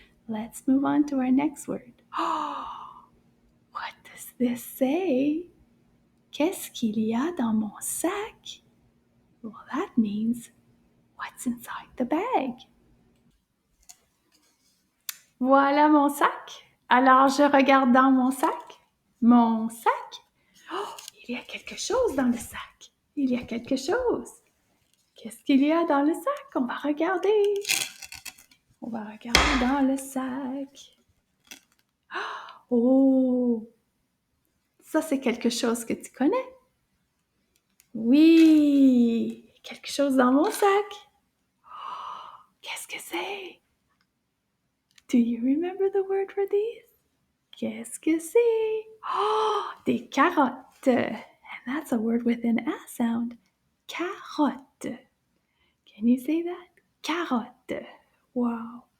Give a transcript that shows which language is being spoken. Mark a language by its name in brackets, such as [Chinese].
[English] Let's move on to our next word. Oh, what does this say? [French] Qu'est-ce qu'il y a dans mon sac? [English] Well, that means what's inside the bag? [French] Voilà mon sac. Alors, je regarde dans mon sac. Mon sac. Oh, il y a quelque chose dans le sac. Il y a quelque chose. Qu'est-ce qu'il y a dans le sac? On va regarder. On va regarder dans le sac. Oh! Ça, c'est quelque chose que tu connais? Oui! Quelque chose dans mon sac. Oh, qu'est-ce que c'est? [English] Do you remember the word for these? [French] Qu'est-ce que c'est? Oh, des carottes. [English] And that's a word with an A sound. Carotte. Can you say that? Carotte. Wow.